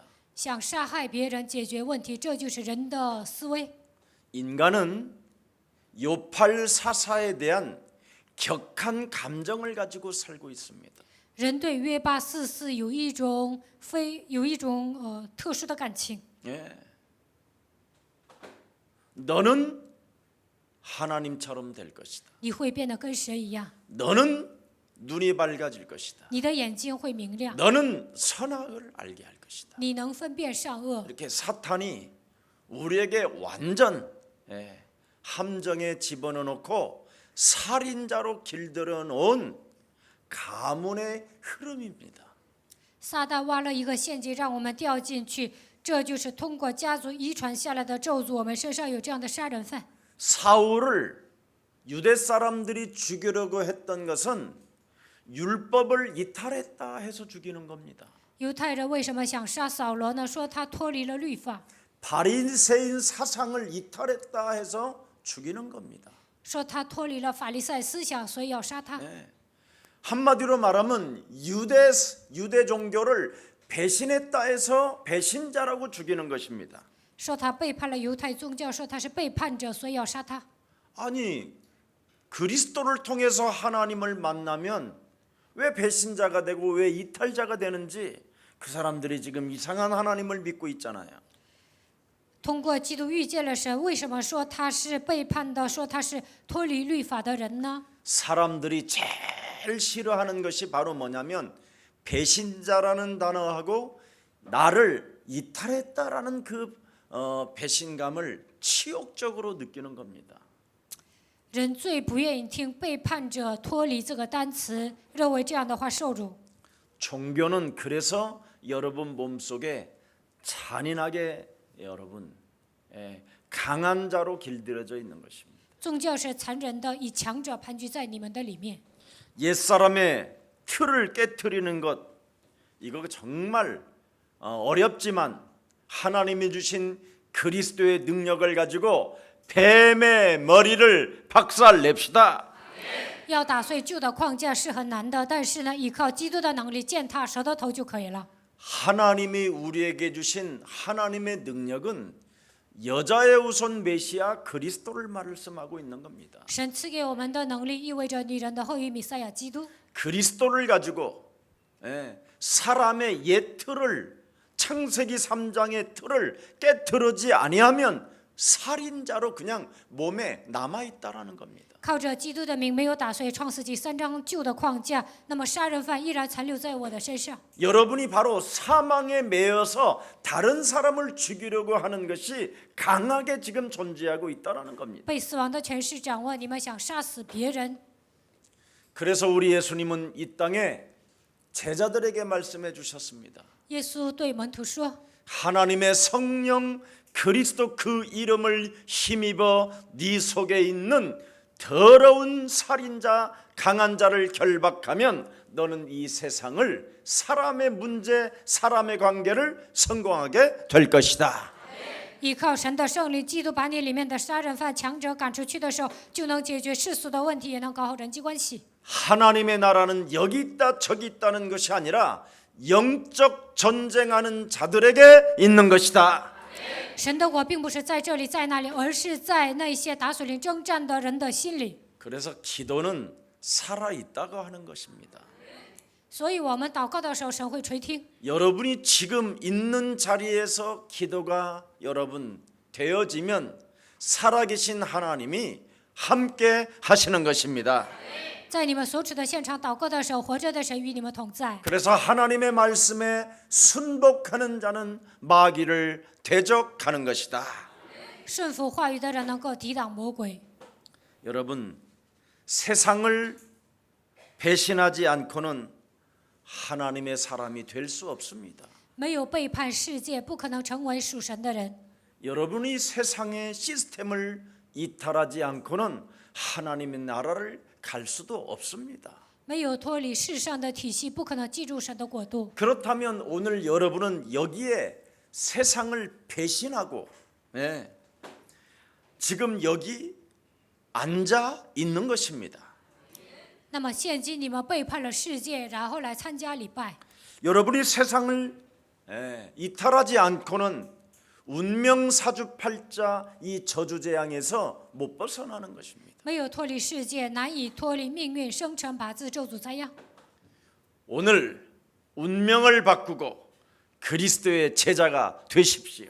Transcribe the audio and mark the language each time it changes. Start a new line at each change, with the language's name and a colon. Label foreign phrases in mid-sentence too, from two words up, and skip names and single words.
Chinese: 想杀害别人解决问题，这就是人的思维。
Korean: 인간은 요팔 사사에 대한 격한 감정을 가지고 살고 있습니다.
Chinese: 人对约巴四世有一种特殊的感情。
Korean: 너는 하나님처럼 될 것이다.
Chinese: 你会变得跟神一样，
Korean: 너는 눈이 밝아질 것이다.
Chinese: 你的眼睛会明亮，
Korean: 너는 선악을 알게 할 것이다.
Chinese: 你能分辨善恶。
Korean: 이렇게 사탄이 우리에게 완전 함정에 집어넣고 살인자로 길들여 놓은 가문의 흐름입니다.
Chinese: 撒旦挖了一个陷阱，让我们掉进去，这就是通过家族遗传下来的咒诅。我们身上有这样的杀人犯。
Korean: 사울을 유대 사람들이 죽이려고 했던 것은 율법을 이탈했다 해서 죽이는 겁니다.
Chinese: 犹太人为什么想杀扫罗呢？说他脱离了律法，
Korean: 바리새인 사상을 이탈했다 해서 죽이는 겁니다.
Chinese: 说他脱离了法利赛思想，所以要杀他。
Korean: 한마디로 말하면 유대 종교를 배신했다 해서 배신자라고 죽이는 것입니다.
Chinese: 说他背叛了犹太宗教，说他是背叛者，所以要杀他。
Korean: 아니 그리스도를 통해서 하나님을 만나면 왜 배신자가 되고 왜 이탈자가 되는지 그 사람들이 지금 이상한 하나님을 믿고 있잖아요.
Chinese: 通过基督遇见了神，为什么说他是背叛的，说他是脱离律法的人呢？
Korean: 사람들이 제일 싫어하는 것이 바로 뭐냐면 배신자라는 단어하고 나를 이탈했다라는 그 배신감을 치욕적으로 느끼는 겁니다.
Chinese: 人最不愿意听背叛者脱离这个单词，认为这样的话受辱。
Korean: 종교는 그래서 여러분 몸속에 잔인하게 여러분 강한 자로 길들여져 있는 것입니다.
Chinese: 宗教是残忍的，以强者盘踞在你们的里面。
Korean: 옛사람의 틀을 깨트리는 것 이거 정말 어렵지만 하나님이 주신 그리스도의 능력을 가지고 뱀의 머리를 박살냅시다.
Chinese: 要打碎旧的框架是很难的，但是呢，依靠基督的能力践踏蛇的头就可以了。
Korean: 하나님이 우리에게 주신 하나님의 능력은 여자의 우선 메시아 그리스도를 말씀하고 있는 겁니다.
Chinese: 神赐给我们的能力，意味着女人的后裔弥赛亚基督。
Korean: 그리스도를 가지고 사람의 옛 틀을 창세기 3장의 틀을 깨트리지 아니하면 살인자로 그냥 몸에 남아 있다라는 겁니다.
Chinese: 靠着基督的名，没有打碎创世纪3章旧的框架，那么杀人犯依然残留在我的身上。
Korean: 여러분이 바로 사망에 매여서 다른 사람을 죽이려고 하는 것이 강하게 지금 존재하고 있다라는 겁니다.
Chinese: 被死亡的权势掌握，你们想杀死别人。
Korean: 그래서 우리 예수님은 이 땅에 제자들에게 말씀해 주셨습니다.
Chinese: 耶稣对门徒说：
Korean: 하나님의 성령 그리스도 그 이름을 힘입어 네 속에 있는 더러운 살인자 강한 자를 결박하면 너는 이 세상을 사람의 문제 사람의 관계를 성공하게 될 것이다.
Chinese: 依靠神的圣灵，基督把你里面的杀人犯、强者赶出去的时候，就能解决世俗的问题，也能搞好人际关系。
Korean: 하나님의 나라는 여기 있다 저기 있다는 것이 아니라 영적 전쟁하는 자들에게 있는 것이다.
Chinese: 神的国并不是在这里在那里，而是在那些打属灵征战的人的心里。
Korean: 그래서 기도는 살아 있다고 하는 것입니다.
Chinese: 所以我们祷告的时候，神会垂听。
Korean: 여러분이 지금 있는 자리에서 기도가 여러분 되어지면 살아계신 하나님이 함께 하시는 것입니다.
Chinese: 在你们所处的现场祷告的时候，活着的神与你们同在。
Korean: 그래서 하나님의 말씀에 순복하는 자는 마귀를 대적하는 것이다.
Chinese: 顺服话语的人能够抵挡魔鬼。
Korean: 여러분 세상을 배신하지 않고는 하나님의 사람이 될 수 없습니다.
Chinese: 没有背叛世界，不可能成为属神的人。
Korean: 여러분이 세상의 시스템을 이탈하지 않고는 하나님의 나라를 갈 수도 없습니다.
Chinese: 没有脱离世上的体系，不可能进入神的国度。
Korean: 그렇다면 오늘 여러분은 여기에 세상을 배신하고 지금 여기 앉아 있는 것입니다.
Chinese: 那么现今你们背叛了世界，然后来参加礼拜。
Korean: 여러분이 세상을 이탈하지 않고는 운명 사주팔자 이 저주재앙에서 못 벗어나는 것입니다.
Chinese: 没有脱离世界，难以脱离命运生辰八字咒诅灾殃。
Korean: 오늘 운명을 바꾸고 그리스도의 제자가 되십시오.